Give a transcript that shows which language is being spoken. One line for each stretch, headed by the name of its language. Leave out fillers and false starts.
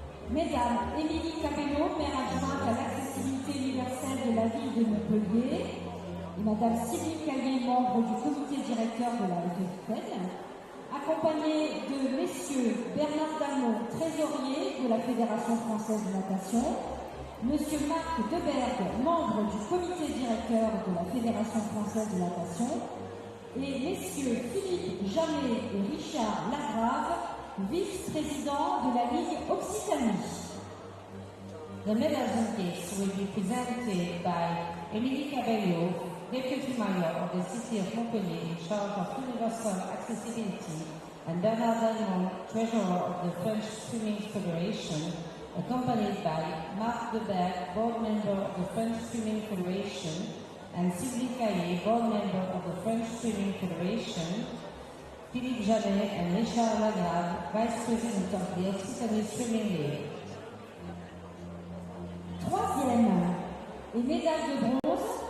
French: Mesdames Émilie Capello, maire adjointe à l'accessibilité universelle de la ville de Montpellier, et Madame Sylvie Caillé, membre du comité directeur de la FFN, accompagnée de Messieurs Bernard Damon, trésorier de la Fédération française de natation, Monsieur Marc Debergue, membre du comité directeur de la Fédération française de natation, et Messieurs Philippe Jamet et Richard Lagrave, vice-président de la Ligue Occitanie.
English: The medals and gifts will be presented by Émilie Cabello, Deputy Mayor of the City of Montpellier in charge of universal accessibility, and Bernard Dalmont, Treasurer of the French Swimming Federation, accompanied by Marc Debergue, Board Member of the French Swimming Federation, and Sylvie Caillé, Board Member of the French Swimming Federation, Philippe Jamet and Richard Lagrave, Vice President of the Occitanie Swimming League.
French: Troisième et médaille de bronze